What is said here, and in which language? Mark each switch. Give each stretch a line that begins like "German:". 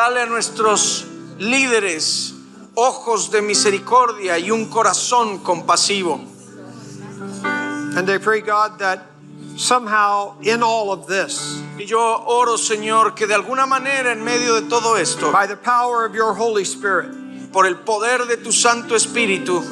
Spanish: Dale a nuestros líderes ojos de misericordia y un corazón compasivo.
English: And I pray, God, that somehow in all of this,
Spanish: Y yo oro, Señor, que de alguna manera en medio de todo esto,
English: by the power of your Holy Spirit,
Spanish: por el poder de tu Santo Espíritu,